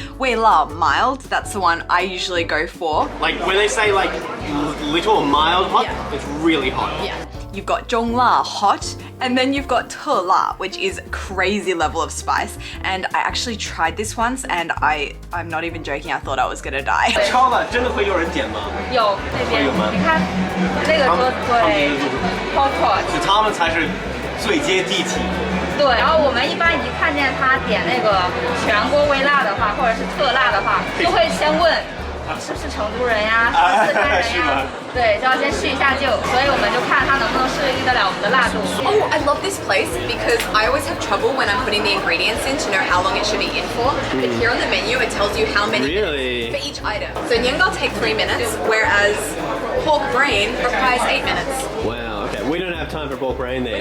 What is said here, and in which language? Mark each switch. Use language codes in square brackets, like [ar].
[en] Wei La mild, that's the one I usually go for. Like when they say like little mild hot, it's really hot. Yeah. You've got Zhong La hot, and then you've got Te La, which is crazy level of spice. And I actually tried this once, and I'm not even joking, I thought I was gonna die. [zh] 超了，真的会有人点吗？有那边，你看那个桌子对 ，Hotpot，就他们才是最接地气。对，然后我们一般一看见他点那个全锅微辣的话，或者是特辣的话，就会先问是不是成都人呀，是四川人呀，对，就要先试一下就，所以我们就看他能不能适应得了我们的辣度。 [en] Oh, I love this place because I always have trouble when I'm putting the ingredients in to know how long it should be in for. But here on the menu, it tells you how many minutes for each item. So niangao take 3 minutes, whereas pork brain requires 8 minutes. Wow, okay. We don't have time for pork brain then.